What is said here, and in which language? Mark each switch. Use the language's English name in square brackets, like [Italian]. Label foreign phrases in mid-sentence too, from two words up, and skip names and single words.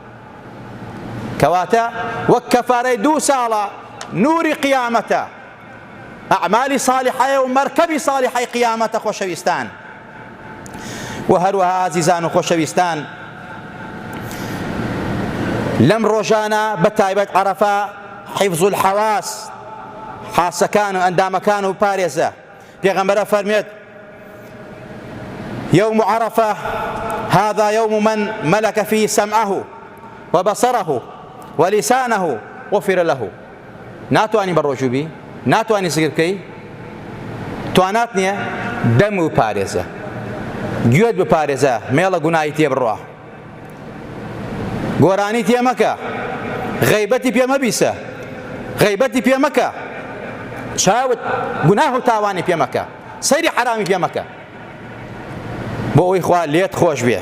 [Central Kurdish] کەواتە وەک کەفارەی 2 ساڵە نووری قیامەتە، ئەعمالی ساڵحەیە و مەرکەبی ساڵحەی قیامەتە. خۆشەویستان و هەروەها ئازیزان و خۆشەویستان، لەم ڕۆژانە بەتایبەت عەرەفە [Arabic] حیفظ الحەواس، [Central Kurdish] حاسەکان و ئەندامەکان و پارێزە. پێغەمبەر فەرمێت [Arabic] يوم عرفة هذا يوم من ملك فيه سمعه وبصره ولسانه غفر له. [Central Kurdish] ناتوانی بەڕۆژوو بی، ناتوانی سگر بکەی، توانات نییە دەم و پارێزە، گوێت بپارێزە، مێڵە گوناهی تێ بڕوا، گۆرانی تێ مەکە، غەیبەتی پێ مەبیسە، غەیبەتی پێ مەکە، چاوت گوناه و تاوانی پێ مەکە، سەیری حرامی پێ مەکە، بۆ ئەوەی خوا لێت خۆش بێ.